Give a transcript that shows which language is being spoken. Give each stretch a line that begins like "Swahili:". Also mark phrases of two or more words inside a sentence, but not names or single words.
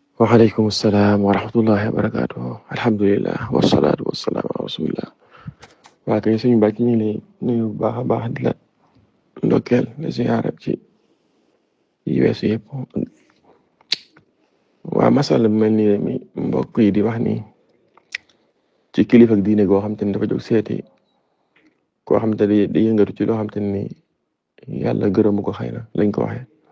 Arabic: وعليكم السلام ورحمة الله وبركاته. الحمد لله والصلاة والسلام على رسول الله.
Wolof: waa kay suñu bàcc ñu ngi lay nuyu bu baax a baax di la ndokkeel la ziyaara ci yi weesu yëpp. waa masala bi mel nii mi mbokk yi di wax ni ci kilifa ak diine goo xam te ne dafa jóg seeti koo xam te ne di yëngatu ci loo xam te ni yàlla gërëmu ko, xëy na lañ ko waxee.